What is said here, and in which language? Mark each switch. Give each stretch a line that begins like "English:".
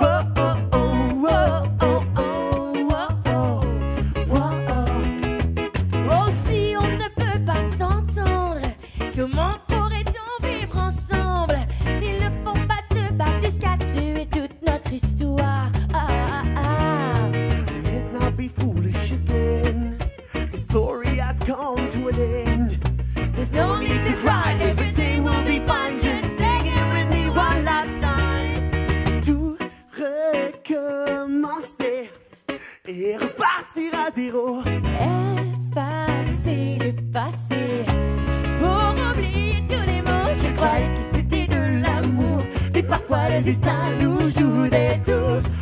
French: Oh, oh, oh, oh, oh, oh. Oh, si on ne peut pas s'entendre, comment pourrait-on vivre ensemble? Il ne faut pas se battre jusqu'à tuer toute notre histoire. Ah, ah, ah.
English: Let's not be foolish again. The story has come to an end. There's no need to cry, everything will be fine. Just sing it with me one last time.
French: Tout recommencer et repartir à zéro. Effacer le passé pour oublier tous les mots. Je croyais que c'était de l'amour, mais parfois le destin nous joue des tours.